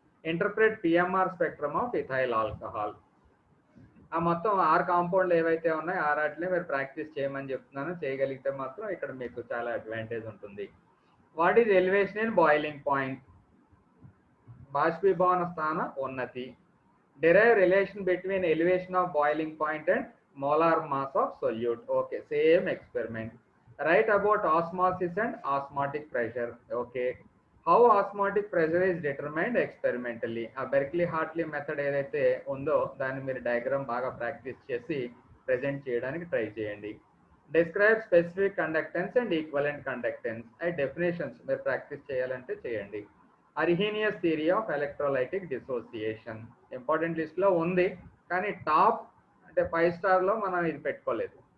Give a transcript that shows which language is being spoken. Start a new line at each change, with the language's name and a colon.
English: Interpret PMR spectrum of ethyl alcohol.
Telugu: ఆ మొత్తం 6 కాంపౌండ్లు ఏవైతే ఉన్నాయో 6 వాటిని మీరు ప్రాక్టీస్ చేయమని చెప్తున్నాను. చేయగలిగితే మాత్రం ఇక్కడ మీకు చాలా అడ్వాంటేజ్ ఉంటుంది.
English: What is elevation in boiling point.
Telugu: బాష్పీభవన స్థాన ఉన్నతి.
English: Derive relation between elevation of boiling point and molar mass of solute. Okay, same experiment. Write about osmosis and osmotic pressure. Okay, how osmotic pressure is determined experimentally.
Telugu: ఆ Berkeley Hartley method ఏదైతే ఉందో దాన్ని మీరు diagram బాగా practice చేసి present చేయడానికి try చేయండి.
English: Describe specific conductance and equivalent conductance.
Telugu: ఆ డెఫినేషన్స్ మీరు ప్రాక్టీస్ చేయాలంటే చేయండి. Arrhenius theory of electrolytic dissociation important లిస్ట్లో ఉంది, కానీ టాప్ అంటే 5 స్టార్లో మనం ఇది పెట్టుకోలేదు.